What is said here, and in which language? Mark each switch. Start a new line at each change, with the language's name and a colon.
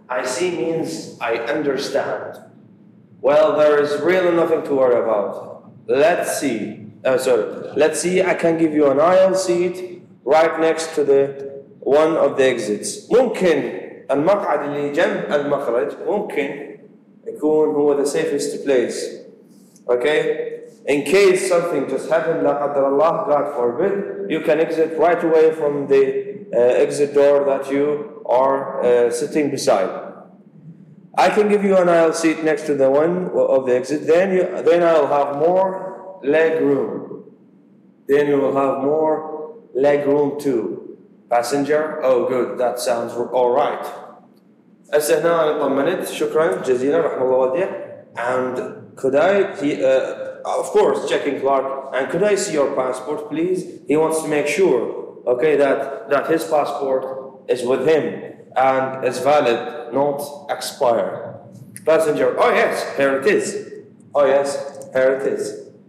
English: I see means I understand. Well, there is really nothing to worry about. Let's see. Let's see, I can give you an aisle seat right next to the one of the exits.
Arabic: ممكن المقعد اللي جنب المخرج ممكن يكون هو
English: the safest place. Okay? In case something just happened,
Arabic: لا قدر الله,
English: God forbid, you can exit right away from the exit door that you are sitting beside. I can give you an aisle seat next to the one of the exit. Then I'll have more leg room. Then you will have more leg room too. Passenger, oh good, that sounds all right.
Arabic: هسه هنا أنا طمنت, شكرا جزيلا رحمة الله والديك.
English: And could I, of course, checking clerk, and could I see your passport, please? He wants to make sure, that his passport is with him and is valid, not expired. Passenger, oh yes, here it is. Oh yes, here it is.